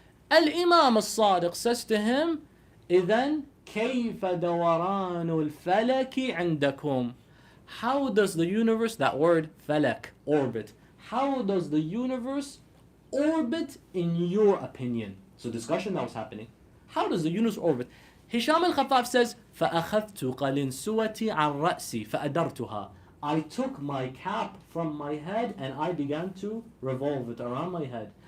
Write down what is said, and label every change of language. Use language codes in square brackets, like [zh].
[en] Al-Imam al-Sadiq says to him, [ar] إِذَنْ كَيْفَ دَوَرَانُ الْفَلَكِ عِنْدَكُمْ? [en] How does the universe, that word falak, orbit, how does the universe orbit in your opinion? So discussion that was happening. How does the universe orbit? Hisham al-Khaffaf says, [ar] فَأَخَذْتُ قَلِنْسُوَتِي عَنْ رَأْسِي فَأَدَرْتُهَا. [en] I took my cap from my head and I began to revolve it around my head.